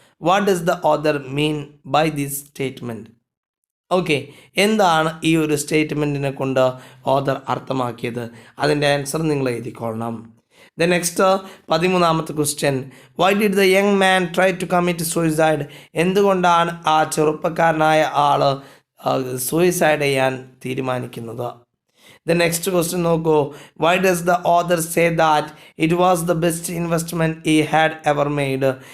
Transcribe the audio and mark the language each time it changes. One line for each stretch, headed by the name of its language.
English: What does the author mean by this statement?
Malayalam: Okay, എന്താണ് ഈ ഒരു സ്റ്റേറ്റ്മെൻറ്റിനെ കൊണ്ട് ഓഥർ അർത്ഥമാക്കിയത്? അതിൻ്റെ ആൻസർ നിങ്ങൾ എഴുതിക്കൊള്ളണം.
English: The next 13ാമത്തെ question, why did the young man try to commit suicide?
Malayalam: എന്തുകൊണ്ടാണ് ആ ചെറുപ്പക്കാരനായ ആൾ സൂയിസൈഡ് ചെയ്യാൻ തീരുമാനിക്കുന്നത്?
English: The next question നോക്കൂ, why does the author say that it was the best investment he had ever made?